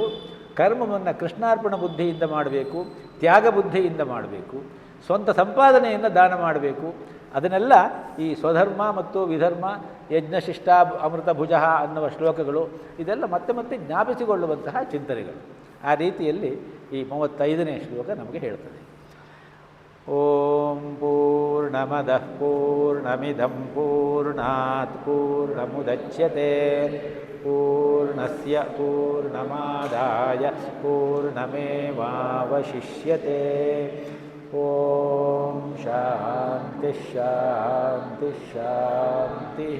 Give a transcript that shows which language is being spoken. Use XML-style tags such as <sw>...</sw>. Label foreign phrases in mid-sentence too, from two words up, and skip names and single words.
<kn>ಕರ್ಮವನ್ನು ಕೃಷ್ಣಾರ್ಪಣ ಬುದ್ಧಿಯಿಂದ ಮಾಡಬೇಕು, ತ್ಯಾಗ ಬುದ್ಧಿಯಿಂದ ಮಾಡಬೇಕು, ಸ್ವಂತ ಸಂಪಾದನೆಯನ್ನು ದಾನ ಮಾಡಬೇಕು. ಅದನ್ನೆಲ್ಲ ಈ ಸ್ವಧರ್ಮ ಮತ್ತು ವಿಧರ್ಮ, ಯಜ್ಞಶಿಷ್ಟ ಅಮೃತ ಭುಜ ಅನ್ನುವ ಶ್ಲೋಕಗಳು ಇದೆಲ್ಲ ಮತ್ತೆ ಮತ್ತೆ ಜ್ಞಾಪಿಸಿಕೊಳ್ಳುವಂತಹ ಚಿಂತನೆಗಳು. ಆ ರೀತಿಯಲ್ಲಿ ಈ 35ನೇ ಶ್ಲೋಕ ನಮಗೆ ಹೇಳ್ತದೆ.</kn> <sa>ಓಂ ಪೂರ್ಣಮದಃ ಪೂರ್ಣಮಿದಂ ಪೂರ್ಣಾತ್ ಪೂರ್ಣಮುದಚ್ಯತೆ ಪೂರ್ಣಸ್ಯ ಪೂರ್ಣಮಾದಾಯ ಪೂರ್ಣಮೇವಾವಶಿಷ್ಯತೆ. ಓಂ ಶಾಂತಿ ಶಾಂತಿ ಶಾಂತಿ.</sa>